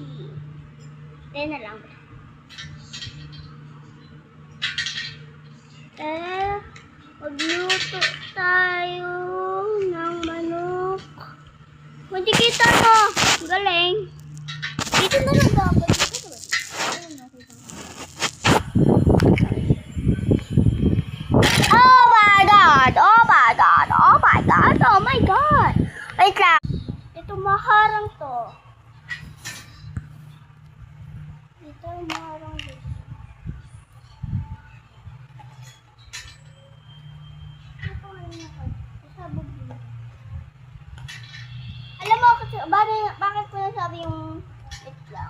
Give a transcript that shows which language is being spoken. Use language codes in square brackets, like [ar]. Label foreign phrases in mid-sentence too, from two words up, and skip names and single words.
[tl] Tay na lang, be. Magluto tayo ng manok. Hindi kita mo. Galing. Dito na lang dapat. Dito ba? Ayun, nakita ko. [en] Oh my God! Oh my God! Oh my God! Oh my God! [tl] Wait lang. Ito maharang to. Ito maharang dito. Ito ngayon ako. Isabog dito. Alam mo kasi, bakit ko nasabi yung wait lang?